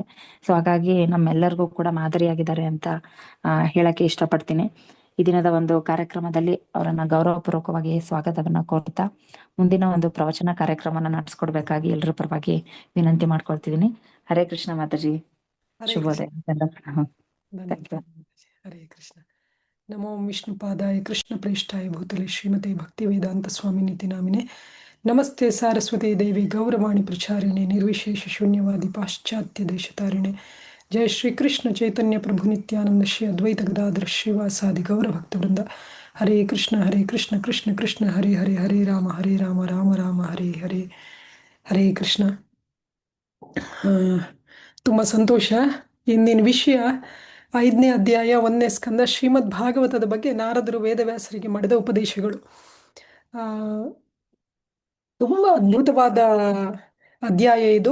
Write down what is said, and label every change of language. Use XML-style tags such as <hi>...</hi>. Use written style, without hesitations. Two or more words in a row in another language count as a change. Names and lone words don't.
<kn>ಸೊ ಹಾಗಾಗಿ ನಮ್ಮೆಲ್ಲರಿಗೂ ಕೂಡ ಮಾದರಿಯಾಗಿದ್ದಾರೆ ಅಂತ ಹೇಳಕ್ಕೆ ಇಷ್ಟಪಡ್ತೀನಿ. ಈ ದಿನದ ಒಂದು ಕಾರ್ಯಕ್ರಮದಲ್ಲಿ ಅವರನ್ನ ಗೌರವಪೂರ್ವಕವಾಗಿ ಸ್ವಾಗತವನ್ನ ಕೋರ್ತಾ, ಮುಂದಿನ ಒಂದು ಪ್ರವಚನ ಕಾರ್ಯಕ್ರಮನ ನಡೆಸ್ಕೊಡ್ಬೇಕಾಗಿ ಎಲ್ಲರ ಪರವಾಗಿ ವಿನಂತಿ ಮಾಡ್ಕೊಳ್ತಿದ್ದೀನಿ. ಹರೇ ಕೃಷ್ಣ ಮಾತಾಜಿ, ಶುಭೋದಯ. ಹರೇ ಕೃಷ್ಣ.</kn> <sa>ನಮೋ ವಿಷ್ಣುಪಾದಾಯ ಕೃಷ್ಣ ಪ್ರೇಷ್ಠಾಯ ಭೂತಲೆ ಶ್ರೀಮತೆ ಭಕ್ತಿವೇದಾಂತ ಸ್ವಾಮಿನೇತಿ ನಾಮಿನೆ. ನಮಸ್ತೆ ಸಾರಸ್ವತಿ ದೇವಿ ಗೌರವಾಣಿ ಪ್ರಚಾರಿಣೆ ನಿರ್ವಿಶೇಷ ಶೂನ್ಯವಾದಿ ಪಾಶ್ಚಾತ್ಯ ದೇಶತಾರಿಣೆ. ಜಯ ಶ್ರೀ ಕೃಷ್ಣ ಚೈತನ್ಯ ಪ್ರಭು ನಿತ್ಯಾನಂದ ಶ್ರೀ ಅದ್ವೈತ ಗದಾಧರ ಶ್ರೀವಾಸಾದಿ ಗೌರಭಕ್ತವೃಂದ. ಹರೇ ಕೃಷ್ಣ ಕೃಷ್ಣ ಕೃಷ್ಣ ಹರೇ ಹರೇ, ಹರೇ ರಾಮ ರಾಮ ರಾಮ ಹರೇ ಹರೇ.</sa> <kn>ಹರೇ ಕೃಷ್ಣ. ತುಂಬ ಸಂತೋಷ. ಇಂದಿನ ವಿಷಯ 5ನೇ ಅಧ್ಯಾಯ 1ನೇ ಸ್ಕಂದ ಶ್ರೀಮದ್ ಭಾಗವತದ ಬಗ್ಗೆ ನಾರದರು ವೇದವ್ಯಾಸರಿಗೆ ಮಾಡಿದ ಉಪದೇಶಗಳು. ತುಂಬ ಅದ್ಭುತವಾದ ಅಧ್ಯಾಯ ಇದು.</kn>